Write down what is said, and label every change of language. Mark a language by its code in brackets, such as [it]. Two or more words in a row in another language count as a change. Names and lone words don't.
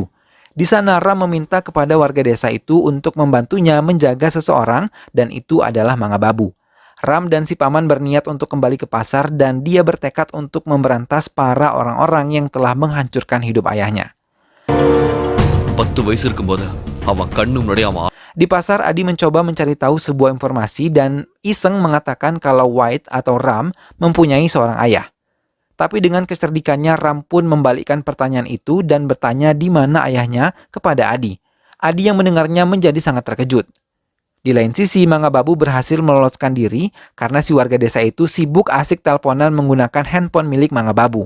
[id] Di sana Ram meminta kepada warga desa itu untuk membantunya menjaga seseorang dan itu adalah Mangababu. Ram dan si paman berniat untuk kembali ke pasar dan dia bertekad untuk memberantas para orang-orang yang telah menghancurkan hidup ayahnya. [ta] 10 வயசு இருக்கும்போது அவன் கண்ணு முன்னாடி அவன் [id] Di pasar, Adi mencoba mencari tahu sebuah informasi dan iseng mengatakan kalau White atau Ram mempunyai seorang ayah. Tapi dengan kecerdikannya, Ram pun membalikkan pertanyaan itu dan bertanya di mana ayahnya kepada Adi. Adi yang mendengarnya menjadi sangat terkejut. Di lain sisi, Mangababu berhasil meloloskan diri karena si warga desa itu sibuk asik teleponan menggunakan handphone milik Mangababu.